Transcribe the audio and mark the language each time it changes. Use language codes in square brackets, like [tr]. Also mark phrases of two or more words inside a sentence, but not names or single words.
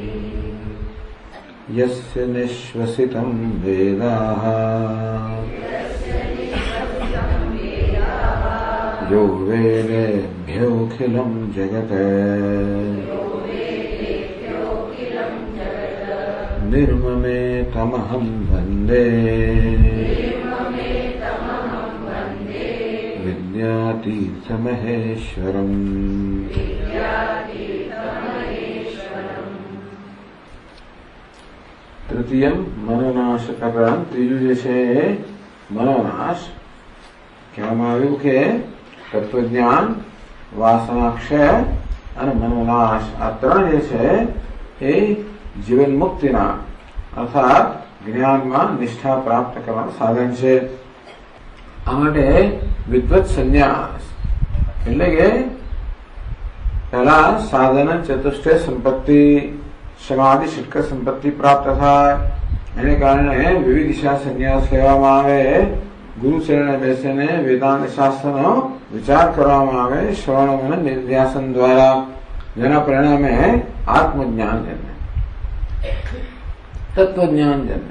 [sa] यस्य निश्वसितं वेदाः यो वेदेभ्योऽखिलं जगत् निर्ममेतमहं वन्दे विद्यातीर्थमहेश्वरम्। तृतीयम मनोनाश [gu] કરવાનું ત્રીજું જે છે મનોનાશ કહેવામાં આવ્યું કે તત્વજ્ઞાન, વાસનાક્ષય અને મનોનાશ આ ત્રણ જે છે એ જીવન મુક્તિના અર્થાત જ્ઞાનમાં નિષ્ઠા પ્રાપ્ત કરવાનું સાધન છે. આ માટે વિદ્વત સંન્યાસ એટલે કે પહેલા સાધન ચતુષ્ટય સંપત્તિ સમાધિ ષટક સંપત્તિ પ્રાપ્ત થાય એને કારણે વિવિધ દિશા સંન્યાસ લેવામાં આવે, ગુરુ ચરણે બેસીને વેદાંત શાસ્ત્રનો વિચાર કરવામાં આવે શ્રવણ અને નિધ્યાસન દ્વારા, જેના પરિણામે આત્મજ્ઞાન જન્મે, તત્વજ્ઞાન જન્મે.